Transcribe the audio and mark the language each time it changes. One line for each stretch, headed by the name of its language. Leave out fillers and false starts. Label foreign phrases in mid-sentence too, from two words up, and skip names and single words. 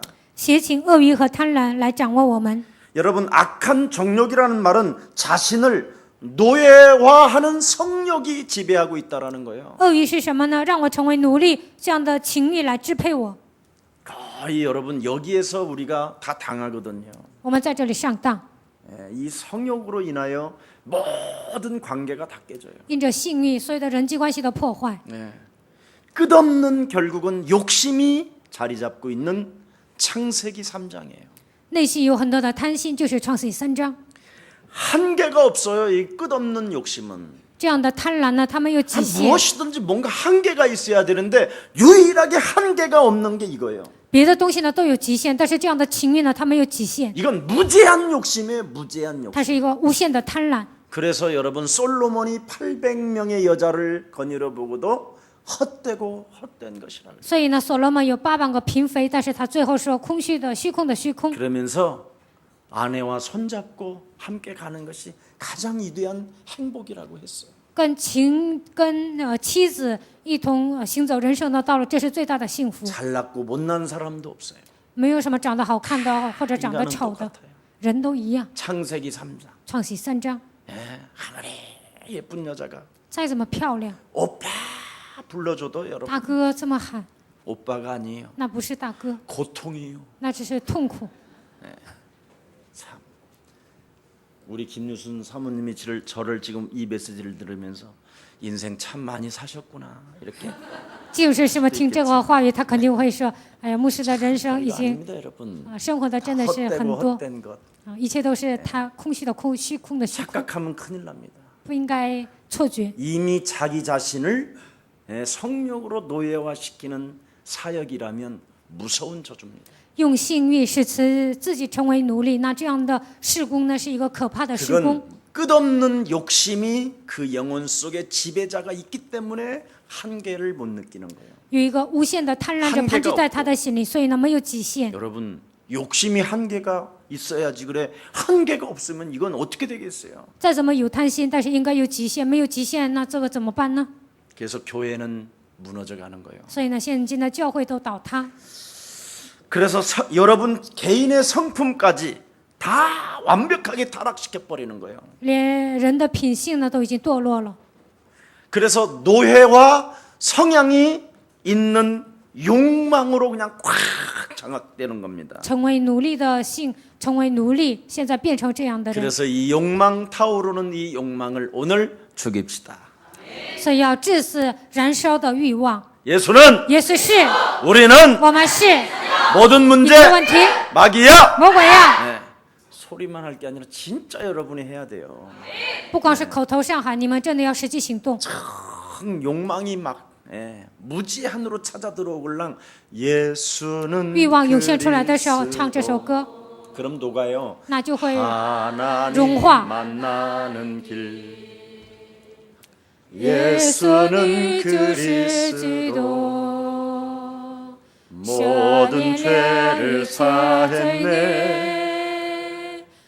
Chinese: 邪情、恶欲和贪婪来掌握我们。
Korean: 여러분, 악한 정욕이라는 말은 자신을 노예화하는 성욕이 지배하고 있다라는 거예요.
Chinese: 恶欲是什么呢？让我成为奴隶，这样的情欲来支配我。
Korean: 거의 여러분 여기에서 우리가 다 당하거든요.
Chinese: 我们在这里上当，
Korean: 이 성욕으로 인하여 모든 관계가 다 깨져요.
Chinese: 因着性欲，所有的人际关系都破坏。
Korean: 끝없는 결국은 욕심이 자리 잡고 있는 창세기 3장이에요.
Chinese: 内心有很多的贪心，就是创世纪3章。
Korean: 한계가 없어요. 이 끝없는 욕심은.
Chinese: 这样的贪婪呢，它没有极限。
Korean: 무엇이든지 뭔가 한계가 있어야 되는데 유일하게 한계가 없는 게 이거예요.
Chinese: 别的东西呢都有极限，但是这样的情欲呢，它没有极限，
Korean: 이건 무제한 욕심이에요. 무제한 욕심.
Chinese: 它是一个无限的贪婪。
Korean: 그래서 여러분 솔로몬이 800명의 여자를 거닐어 보고도 헛되고 헛된 것이라.
Chinese: 所以呢，所罗门有800个嫔妃，但是他最后说空虚的、虚空的虚空。
Korean: 그러면서 아내와 손잡고 함께 가는 것이 가장 위대한 행복이라고 했어요.
Chinese: 跟妻子一同行走人生的道路，这是最大的幸福。
Korean: 잘났고 못난 사람도 없어요.
Chinese: 没有什么长得好看的或者长得
Korean: 인간은
Chinese: 丑的，
Korean: 똑같아요.
Chinese: 人都一样。
Korean: 창세기 3장.
Chinese: 创世3章，
Korean: 하늘에 예쁜 여자가
Chinese: 再怎么漂亮，
Korean: 오빠 불러줘도 여러분
Chinese: 大哥这么喊，
Korean: 오빠가 아니에요.
Chinese: 那不是大哥，
Korean: 고통이에요.
Chinese: 那只是痛苦。
Korean: 참. 우리 김유순 사모님이 저를 지금 이 메시지를 들으면서 인생 참 많이 사셨구나 이렇게.
Chinese: 就是什么听这个话语，他肯定会说：“哎呀，牧师的人生已
Korean: 이거
Chinese: 经
Korean: 아닙니다, 여러분.
Chinese: 生活的真的是很
Korean: 헛되고
Chinese: 多
Korean: 헛된 것
Chinese: 一切都是他空虚的空，虚空的虚空，
Korean: 착각하면 큰일 납니다.
Chinese: 不应该错觉。
Korean: 이미 자기 자신을 성욕으로 노예화시키는 사역이라면 무서운 저주입니다.
Chinese: 用性欲使自己成为奴隶，那这样的事工呢，是一个可怕的事工。
Korean: 그건 끝없는 욕심이 그 영혼 속에 지배자가 있기 때문에 한계를 못 느끼는 거예요.
Chinese: 有一个无限的贪婪者盘踞在他的心里，所以呢，没有极限。
Korean: 여러분, 욕심이 한계가 있어야지 그래. 한계가 없으면 이건 어떻게 되겠어요?
Chinese: 再怎么有贪心，但是应该有极限，没有极限，那这个怎么办呢？
Korean: 그래서 교회는 무너져 가는 거예요.
Chinese: 所以呢，现今的教会都倒塌。
Korean: 그래서 여러분 개인의 성품까지 다 완벽하게 타락시켜 버리는 거예요.
Chinese: 连人的品性呢都已经堕落了。
Korean: 그래서 노예와 성향이 있는 욕망으로 그냥 꽉 장악되는 겁니다.
Chinese: 成为奴隶的性，成为奴隶，现在变成这样的人，
Korean: 그래서 이 욕망 타오르는 이 욕망을 오늘 죽입시다.
Chinese: 所以要致死燃烧的欲望。
Korean: 예수는
Chinese: 耶稣是，
Korean: 우리는
Chinese: 我们是，
Korean: 모든
Chinese: 一
Korean: 문제
Chinese: 切问题
Korean: 마귀야.
Chinese: 魔鬼呀！
Korean: 네. 소리만 할 게 아니라 진짜 여러분이 해야 돼요.
Chinese: 不光是口头上喊，你们真的要实际行动。
Korean: 욕망이 막 무지한으로 찾아 들어오걸랑 예수는
Chinese: 欲望涌现出来的时候，唱这首歌，
Korean: 그럼 녹아요.
Chinese: 那就会
Korean: 하나님
Chinese: 融化。
Korean: 만나는 길 예수는 그리스도 모든 죄를 사했네